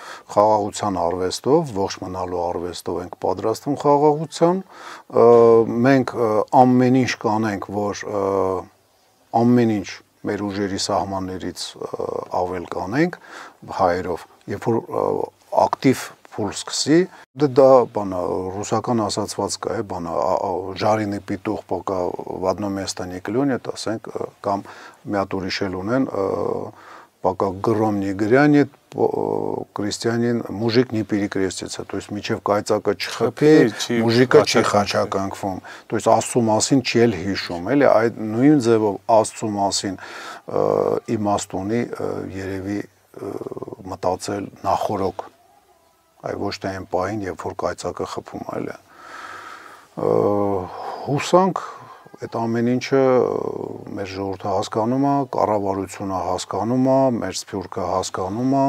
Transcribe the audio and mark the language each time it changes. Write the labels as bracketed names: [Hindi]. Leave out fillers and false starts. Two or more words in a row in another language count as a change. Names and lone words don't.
[Armenian] Խաղաղության արվեստով, ողջ մնալու արվեստով ենք պատրաստվում խաղաղության։ Մենք ամեն ինչ կանենք, որ ամեն ինչ մեր ուժերի սահմաններից ավել կանենք հայերով, երբ որ ակտիվ փուլ սկսի, դա բանը ռուսական ասացված կա է, բանը [Russian] жареный петух пока в одно место не клюнет, [Armenian] ասենք կամ մի հատ ուրիշ էլ ունեն, [Russian] пока гром не грянет, крестьянин мужик не перекрестится, то есть [Armenian] միջև կայծակը չխփի, մուժիկը չի խաչականգվում, [Russian] то есть [Armenian] Աստծո մասին չի էլ հիշում, էլի այդ նույն ձևով Աստծո մասին իմաստ ունի երևի մտածել նախորոք, այ ոչ թե այն պահին, երբ որ կայծակը խփում է, էլի հուսանք այդ ամեն ինչը մեր ժողովուրդը հասկանում է, կառավարությունը հասկանում է, մեր սփյուռքը հասկանում է։